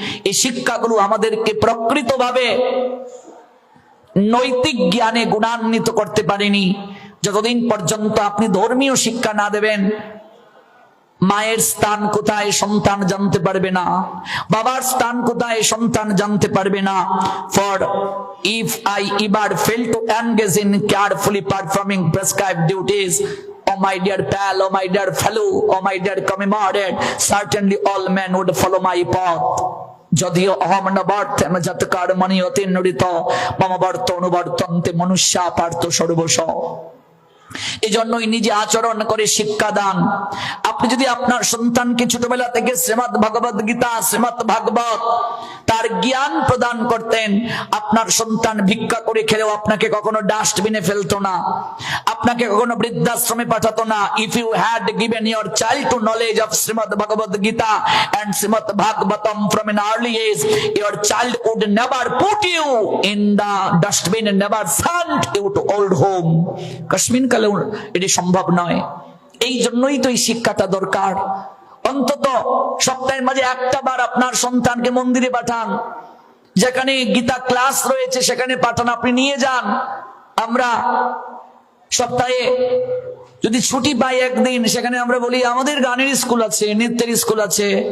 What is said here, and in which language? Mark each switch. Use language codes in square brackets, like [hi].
[bn] এই শিক্ষাগুলো আমাদেরকে প্রকৃতভাবে নৈতিক জ্ঞানে গুণান্বিত করতে পারেনি। যতদিন পর্যন্ত আপনি ধর্মীয় শিক্ষা না দেবেন, মায়ের স্থান কোথায় সন্তান জানতে পারবে না, বাবার স্থান কোথায় সন্তান জানতে পারবে না। [en] For if I ever fail to engage in carefully performing prescribed duties, oh my dear pal, oh my dear fellow, oh my dear comrade, certainly all men would follow my path. [sa] যদিও অহম নবর্তেম যত কর্মণি অতি নুরিত মম বর্ত অনুবর্তন্তে মনুষ্যা পার্থ সর্বস্ব। [bn] এই জন্যই নিজে আচরণ করে শিক্ষা দান। আপনি যদি আপনার সন্তানকে ছোটবেলা থেকে শ্রীমদ্ ভগবদ গীতা, শ্রীমদ্ ভাগবত তার জ্ঞান প্রদান করতেন, আপনার সন্তান ভিক্ষা করে খেলেও আপনাকে কখনো ডাস্টবিনে ফেলতো না, আপনাকে কখনো বৃদ্ধাশ্রমে পাঠাতো না। [en] If you had given your child to knowledge of Shrimad Bhagavad Gita and Shrimad Bhagavatam from an early age, your child would never put you in the dustbin and never send you to old home. [bn] Kashmir কালে এটি সম্ভব নয়। এই জন্যই তো এই শিক্ষাটা দরকার। অন্তত সপ্তাহের মাঝে একটা বার আপনার সন্তানকে মন্দিরে পাঠান, যেখানে গীতা ক্লাস রয়েছে সেখানে পাঠান, আপনি নিয়ে যান। আমরা সপ্তাহে যদি ছুটি পাই একদিন, সেখানে আমরা বলি আমাদের গানের স্কুল আছে, নৃত্যের স্কুল আছে।